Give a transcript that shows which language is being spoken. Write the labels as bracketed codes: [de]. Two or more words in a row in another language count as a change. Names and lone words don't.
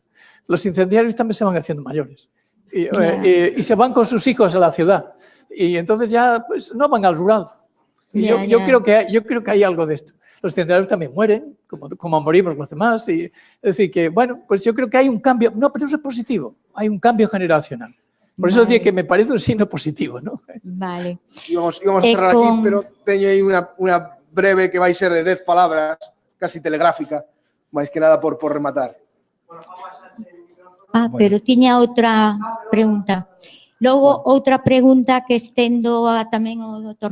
[es] Los incendiarios también se van haciendo mayores y se van con sus hijos a la ciudad y entonces ya pues, no van al rural. Y yo creo que hay algo de esto. Los incendiarios también mueren, como morimos los demás. Y, es decir, que bueno, pues yo creo que hay un cambio, no, pero eso es positivo, hay un cambio generacional. Por eso decía que me parece un signo positivo, ¿no? Vale. [gl] Íbamos a cerrar aquí, pero teño aí unha breve que vai ser de 10 palabras, casi telegráfica, máis que nada por rematar. Pero tiña outra pregunta. Logo, outra pregunta que estendo tamén ao Dr.